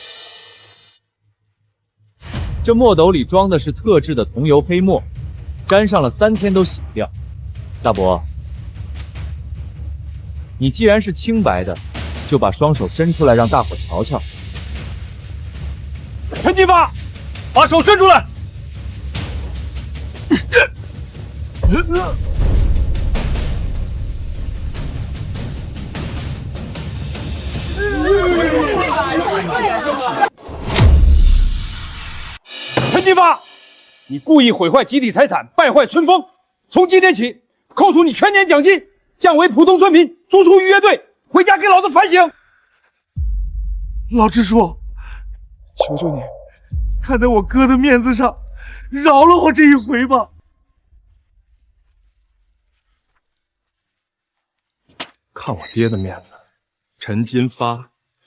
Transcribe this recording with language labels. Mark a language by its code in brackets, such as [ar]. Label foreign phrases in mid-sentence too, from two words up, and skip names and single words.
[zh] 這墨斗裡裝的是特制的桐油黑墨，沾上了3天都洗不掉。大伯，你既然是清白的，就把雙手伸出來讓大夥瞧瞧。陳金發，把手伸出來！陳金發，你故意毀壞集體財產，敗壞村風，從今天起扣除你全年獎金，降為普通村民，逐出漁業隊，回家給老子反省！老支書，求求你，看在我哥的面子上，饒了我這一回吧。看我爹的面子，陳金發，